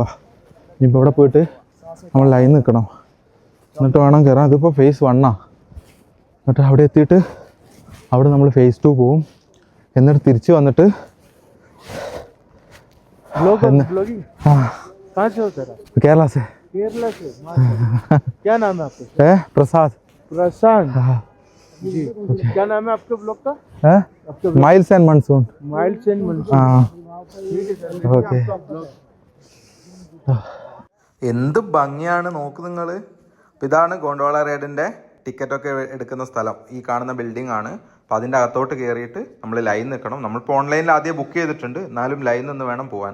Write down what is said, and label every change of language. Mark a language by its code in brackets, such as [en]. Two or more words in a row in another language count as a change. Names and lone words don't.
[ml] ഇനിയിപ്പോൾ ഇവിടെ പോയിട്ട് നമ്മൾ ലൈൻ നിൽക്കണം, എന്നിട്ട് വേണം കയറാൻ. ഇതിപ്പോൾ ഫേസ് 1 എന്നിട്ട് അവിടെ എത്തിയിട്ട് അവിടെ നമ്മൾ ഫേസ് 2 പോവും. എന്നിട്ട് തിരിച്ച് വന്നിട്ട് [hi] കേരള से क्या नाम है आपका? प्रसाद. जी, क्या नाम है आपके ब्लॉग का? माइल्स एंड मानसून. [ml] ഓക്കെ. എന്ത് ഭംഗിയാണ് നോക്ക് നിങ്ങൾ. ഇതാണ് ഗോണ്ടോള റൈഡിൻ്റെ ടിക്കറ്റൊക്കെ എടുക്കുന്ന സ്ഥലം. ഈ കാണുന്ന ബിൽഡിംഗ് ആണ്. അപ്പോൾ അതിൻ്റെ അകത്തോട്ട് കയറിയിട്ട് നമ്മൾ ലൈൻ നിൽക്കണം. നമ്മളിപ്പോൾ ഓൺലൈനിൽ ആദ്യം ബുക്ക് ചെയ്തിട്ടുണ്ട്, എന്നാലും ലൈൻ നിന്ന് വേണം പോകാൻ.